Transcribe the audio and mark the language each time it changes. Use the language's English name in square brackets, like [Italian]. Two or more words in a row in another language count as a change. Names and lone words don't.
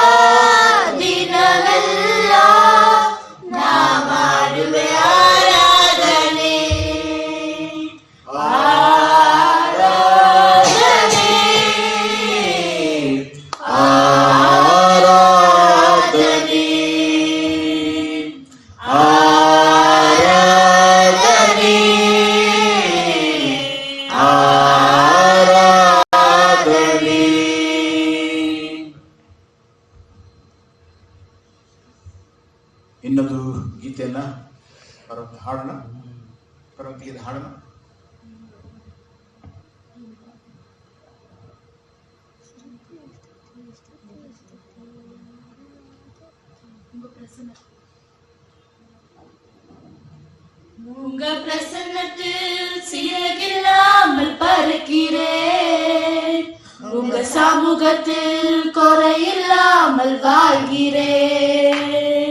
[Kannada] ದಿನವೆಲ್ಲ ನಾ ಮಾಡುವೆ ಆರಾಧನೆ, ಆರಾಧನೆ, ಆರಾಧನೆ, ಆರಾಧನೆ, ಆರಾಧನೆ. ಇನ್ನೊಂದು ಗೀತೆಯನ್ನ ಹಾಡೋಣ, ಪರಮಗೀತೆ ಹಾಡೋಣ. [Tamil] உங்க பிரசன்னத்தில் சீரகில்லாமல் பறக்கிறேன், உங்க சமூகத்தில் குறையில்லாமல் வாழ்கிறேன்.